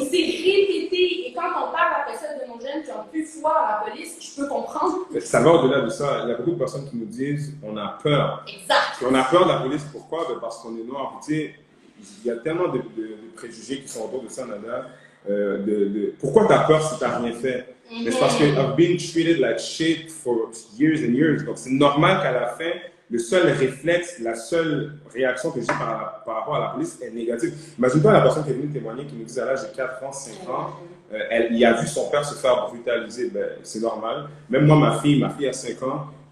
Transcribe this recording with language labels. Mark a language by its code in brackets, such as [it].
[fr] Et c'est répété. Et quand on parle après ça de nos jeunes qui ont plus foi à la police, je peux comprendre. Ça va au-delà de ça. Il y a beaucoup de personnes qui nous disent on a peur. Exact. Et on a peur de la police. Pourquoi? Parce qu'on est noir. Tu sais, il y a tellement de préjugés qui sont autour de ça, Nada. Pourquoi tu as peur si tu n'as rien fait? Mais c'est parce que [en] I've been treated like shit for years and years. [fr] Donc c'est normal qu'à la fin, le seul réflexe, la seule réaction que j'ai par rapport à la police est négative. Imagine-toi la personne qui est venue témoigner qui nous dit à l'âge de 4 ans, 5 ans, il a vu son père se faire brutaliser. Ben, c'est normal. Même moi, ma fille a 5 ans.